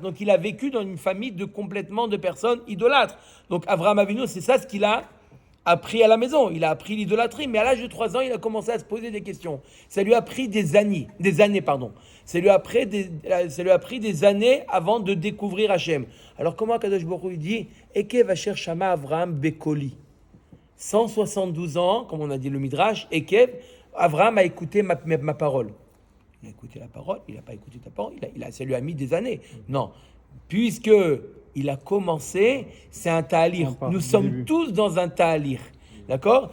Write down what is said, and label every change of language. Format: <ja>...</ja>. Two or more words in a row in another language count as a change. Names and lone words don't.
<fr>Donc il a vécu dans une famille complètement de personnes idolâtres. Donc Avraham Avinu, c'est ça ce qu'il a appris à la maison. Il a appris l'idolâtrie, mais à l'âge de 3 ans, il a commencé à se poser des questions. Ça lui a pris des années. Ça lui a pris des années avant de découvrir Hachem. Alors comment</fr> <he>קדוש ברוך הוא</he> <fr>dit</fr> <he>עקב אשר שמע אברהם בקולי.</he> <fr>172 ans, comme on a dit le Midrash, Ekev, Avraham a écouté ma parole. Il a écouté la parole, il n'a pas écouté ta parole, ça lui a mis des années. Non, puisque il a commencé, c'est un ta'alir. Nous sommes tous dans un ta'alir. D'accord?</fr>